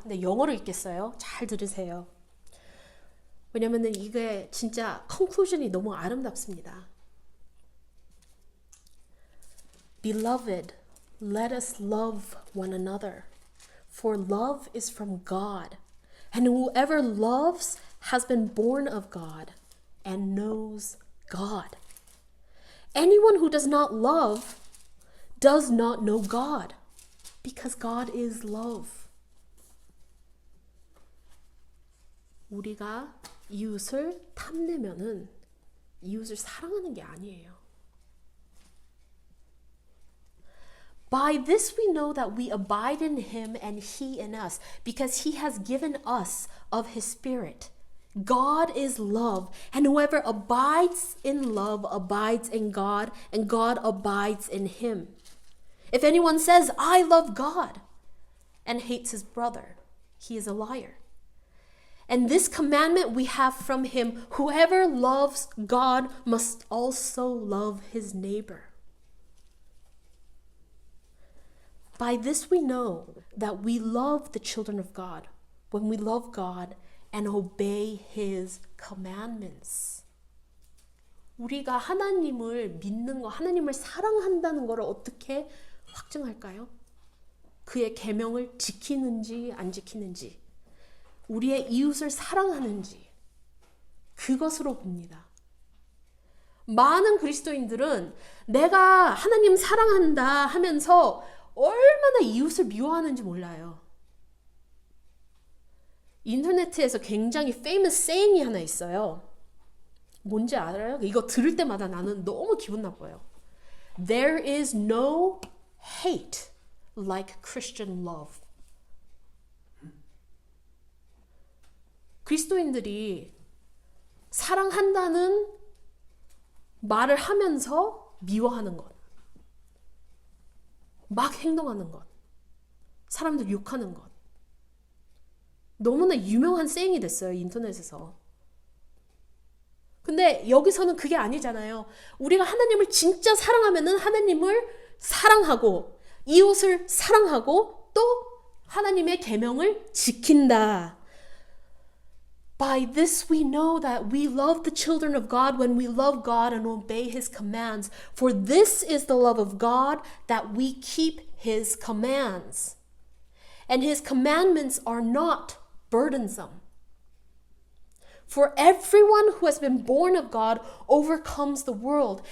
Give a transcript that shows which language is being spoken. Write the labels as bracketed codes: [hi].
[ko] 근데 영어로 읽겠어요. 잘 들으세요. 왜냐면은 이게 진짜 컨클루전이 너무 아름답습니다. [en] Beloved, let us love one another, for love is from God, and whoever loves has been born of God and knows God. Anyone who does not love does not know God, because God is love. [ko] 우리가 이웃을 탐내면은 이웃을 사랑하는 게 아니에요. [en] By this we know that we abide in him and he in us, because he has given us of his Spirit. God is love, and whoever abides in love abides in God, and God abides in him. If anyone says, I love God, and hates his brother, he is a liar. And this commandment we have from him, whoever loves God must also love his neighbor. By this we know that we love the children of God, when we love God and obey his commandments. [ko] 우리가 하나님을 믿는 거, 하나님을 사랑한다는 것을 어떻게 확증할까요? 그의 계명을 지키는지 안 지키는지, 우리의 이웃을 사랑하는지, 그것으로 봅니다. 많은 그리스도인들은 내가 하나님 사랑한다 하면서 얼마나 이웃을 미워하는지 몰라요. 인터넷에서 굉장히 [en] famous saying [ko] 이 하나 있어요. 뭔지 알아요? 이거 들을 때마다 나는 너무 기분 나빠요. [en] There is no hate like Christian love. [ko] 그리스도인들이 사랑한다는 말을 하면서 미워하는 것, 막 행동하는 것, 사람들 욕하는 것, 너무나 유명한 saying이 됐어요, 인터넷에서. 근데 여기서는 그게 아니잖아요. 우리가 하나님을 진짜 사랑하면은 하나님을 사랑하고 이웃을 사랑하고 또 하나님의 계명을 지킨다. [en] By this we know that we love the children of God when we love God and obey his commands. For this is the love of God, that we keep his commands. And his commandments are not burdensome. For everyone who has been born of God overcomes the world.